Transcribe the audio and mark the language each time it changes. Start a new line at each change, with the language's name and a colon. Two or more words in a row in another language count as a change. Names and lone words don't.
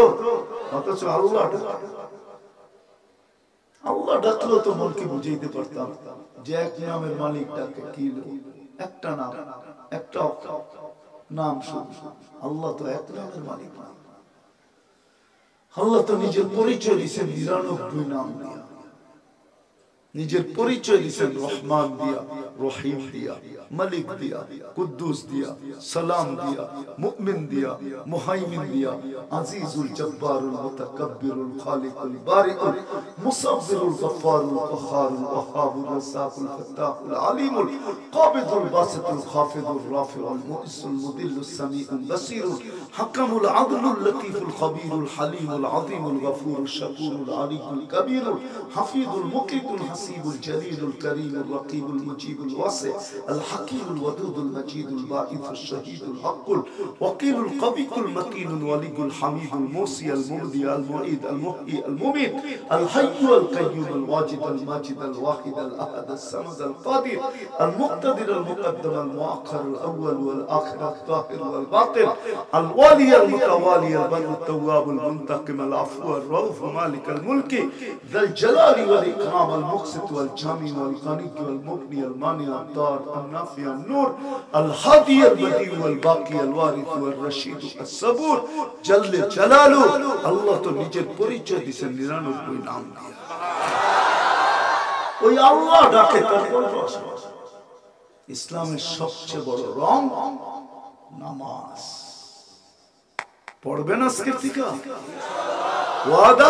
Bangla: অথচ আল্লাহ ডাকলো তো মনকে বুঝাইতে পারতাম যে এক নামের মালিক ডাকে, কি একটা নাম, একটা নাম শুধু। আল্লাহ তো এক নামের মালিক না। আল্লাহ তো নিজের পরিচয় দিয়েছেন 99 নাম দিয়া, নিজের পরিচয় দিয়েছেন রহমান দিয়া, রহিম দিয়া, মালিক দিয়া, কুদ্দুস দিয়া, সালাম দিয়া, মুমিন দিয়া, মুহাইমিন দিয়া,
Arabic: العزيز الجبار المتكبر الخالق البارئ المصور الغفار القهار الوهاب الرزاق الفتاح العليم القابض الباسط الخافض الرافع المعز المذل السميع البصير الحكم العدل اللطيف الخبير الحليم العظيم الغفور الشكور العلي الكبير الحفيظ المقيت الحسيب الجليل الكريم الرقيب المجيب الواسع الحكيم الودود المجيد الباعث الشهيد الحق الوكيل القوي المتين الولي الحميد الموصي المبدي المعيد المحيي المميت الحي القيوم الواجد الماجد الواحد الاحد الصمد القادر المقتدر المقدم المؤخر الاول والاخر الظاهر والباطن الوالي المتوالي البر التواب المنتقم العفو الرؤوف مالك الملك ذا الجلال والاكرام المقسط والجامع والغني والمغني المانع الضار النافع النور الهادي البديع والباقي الوارث والرشيد الصبور جل جلاله।
Bangla: আল্লাহ তো নিজের পরিচয় দিয়েছেন 99 নাম দিয়ে। ওই আল্লাহ ডাকে তারপর ইসলামের সবচেয়ে বড় রং নামাজ। পড়বেন আজকে থেকে? ওয়াদা?